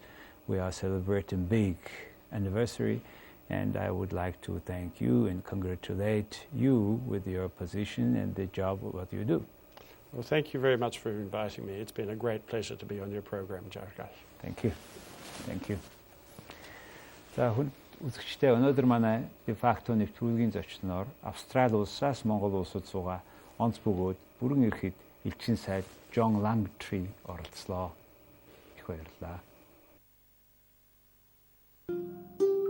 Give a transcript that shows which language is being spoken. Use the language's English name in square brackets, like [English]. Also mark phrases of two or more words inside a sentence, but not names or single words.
[English] We are celebrating big anniversary, and I would like to thank you and congratulate you with your position and the job of what you do. Well, thank you very much for inviting me. It's been a great pleasure to be on your program, Jargal. Thank you. Thank you. [Mongolian] За үзэгчдээ өнөөдөр манай Facto нэвтрүүлгийн зочноор Австрали улсаас Монгол улсад суугаа онц бөгөөд бүрэн эрхэд элчин сайд John Langtry оролцлоо. Их баярлалаа.